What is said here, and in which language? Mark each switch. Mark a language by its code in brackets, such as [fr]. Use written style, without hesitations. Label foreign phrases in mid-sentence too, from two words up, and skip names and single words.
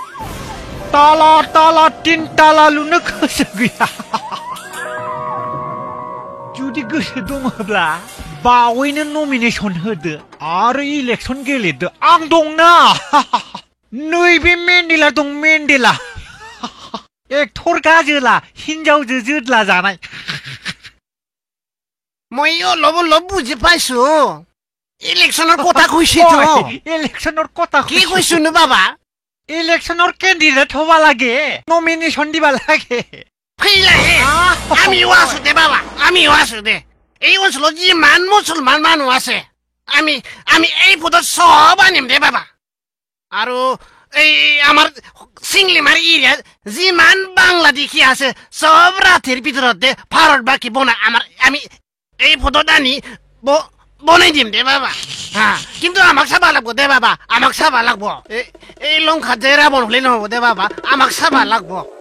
[brx] ताला 3 ताला लुनो गोसो गैया जुदि गोसो दङब्ला बावैनो नमिनेशन होदो आरो इलेक्शन गेलेदो आं दंना नैबे मेन्डेला दं मेन्डेला एक्टर गाजोला हिनजावजो जोदला जानाय [as] মই অলপ বুজি পাইছো ইলেকশনৰ কথা কৈছে তো ইলেকশনৰ কথা কি কৈছো নো বাবা ইলেকশনৰ কেন্ডিডেট হবা লাগে নমিনেশন দিবা লাগে ফেইলা আমিও আছো দে বাবা আমিও আছো দে এই অঞ্চলত যিমান মুছলমান মানুহ আছে আমি এই পদত সব আনিম দে বাবা আৰু এই আমাৰ সিংলিমাৰ এৰিয়াত যিমান বাংলাদেশী আছে সব ৰাতিৰ ভিতৰতে ভাৰতবাসী বনাই আমি এই পদত আনি বনাই দিম দে বাবা হ্যাঁ কিন্তু আমাক চাবা লাগব দে বাবা আমাক চাবা লাগব এই লংকা যে রাবণ হলে নহব দে বাবা আমাক চাবা লাগব